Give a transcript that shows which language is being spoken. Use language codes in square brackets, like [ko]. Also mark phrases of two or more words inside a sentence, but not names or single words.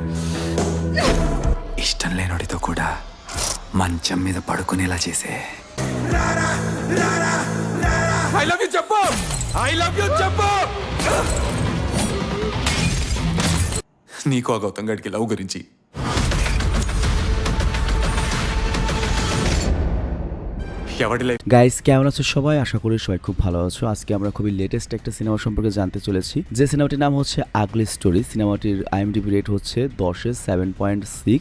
[te] ఇష్టం లేనోడితో కూడా మంచం మీద పడుకునేలా చేసే. [en] I love you [te] చెప్పు. [en] I love you [te] చెప్పు. నీకో గౌతమ్ గడికి లవ్ గురించి [bn] গাইস, কেমন আছো সবাই? আশা করি সবাই খুব ভালো আছো। আজকে আমরা খুবই লেটেস্ট একটা সিনেমা সম্পর্কে জানতে চলেছি, যে সিনেমাটির নাম হচ্ছে আগলি স্টোরি। সিনেমাটির IMDb রেট হচ্ছে 10-এ 7.6।